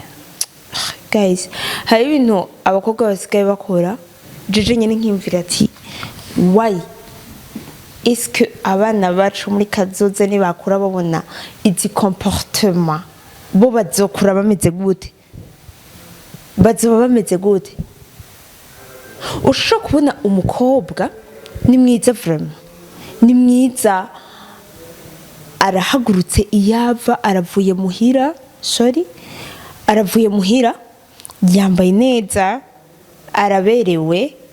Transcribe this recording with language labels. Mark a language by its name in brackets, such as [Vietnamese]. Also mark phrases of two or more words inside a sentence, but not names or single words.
[Rundi] Guys, hari ibintu abakobwa basigaye bakora jeje nyene nkimvira ati why [French] est-ce que [Rundi] abana bacu muri kazoza ni bakura babona izi comportement bo bazokura bameze gute ushobora kubona umukobwa ni mwiza vraiment ni mwiza arahagurutse iyava aravuye muhira yambaye neza araberewe